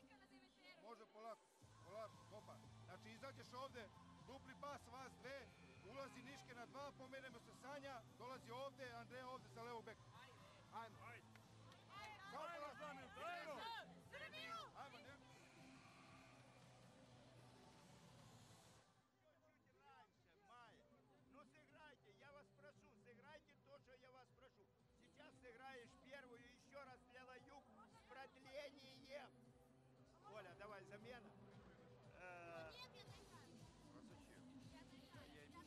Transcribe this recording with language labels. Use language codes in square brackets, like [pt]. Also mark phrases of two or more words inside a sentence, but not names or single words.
[sr] Može polako, kopa. Znači, izađeš ovde, dupli pas, vas dve, ulazi Niške na dva, pomenemo se Sanja, dolazi ovde, Andreja ovde sa levog beka. Ajmo. Samo polako. Ajmo, ne. [ru] Сыграешь первую, еще раз сделай юг с продлением. Оля, давай замена.